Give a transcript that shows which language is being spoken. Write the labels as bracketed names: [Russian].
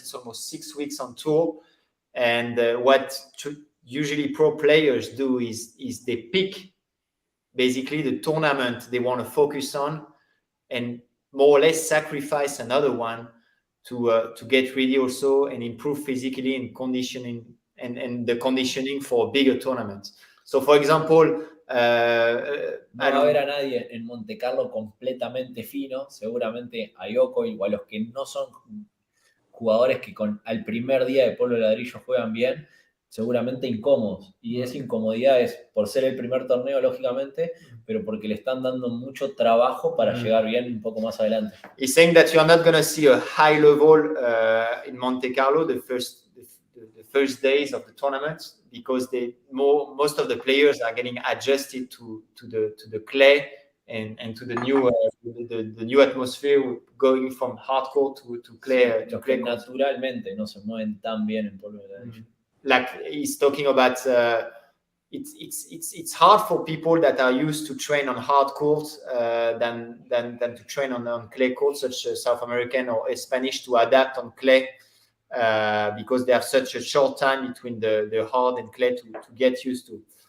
[English] It's almost 6 weeks on tour. And what usually pro players do is they pick basically the tournament they want to focus on and more or less sacrifice another one to get ready also and improve physically and conditioning and the conditioning for bigger tournaments. So, for example, [Spanish] no va a haber a nadie en Monte Carlo completamente fino, seguramente a Yoko o a los que no son jugadores que al primer día de polvo de ladrillo juegan bien, seguramente incómodos. Y esa incomodidad es por ser el primer torneo, lógicamente, pero porque le están dando mucho trabajo para llegar bien un poco más adelante. [English] He's saying that you're not going to see a high level in Monte Carlo the first days of the tournament, because most of the players are getting adjusted to the clay and to the new atmosphere, going from hard court to clay. [Spanish] Los que naturalmente no se mueven tan bien en polvo de ladrillo. [English] Like he's talking about, it's hard for people that are used to train on hard courts than to train on clay courts, such as South American or Spanish, to adapt on clay. Because they have such a short time between the hard and clay to get used to.